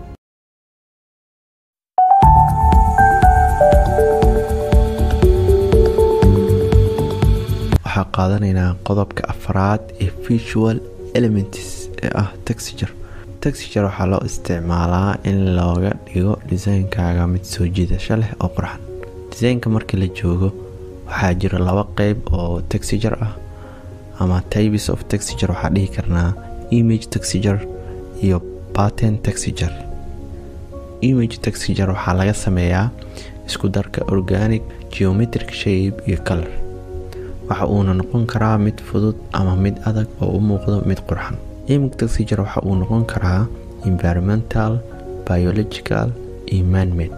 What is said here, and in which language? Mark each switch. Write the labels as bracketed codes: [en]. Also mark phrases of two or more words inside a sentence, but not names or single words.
[so] waxaa qaadanaynaa qodobka 4 ee [en] visual elements [so] ee ah texture. texture waxaa loo isticmaalaa in looga dhigo design-kaaga mid soo jiidasho leh oo qurxan. design-ka markii la joogo waxaa jira laba qayb oo texture ah ama [en] types of texture. [so] waxaa dhihi karnaa [en] image texture [so] iyo [en] pattern texture. image texture [so] waxaa laga sameeyaa isku darka organic, [en] geometric shape [so] iyo color. waxa uuna noqon karaa mid fudud ama mid adag oo u muuqdo mid qurxan. [en] image texture [so] waxa uu noqon karaa environmental, biological iyo man-made.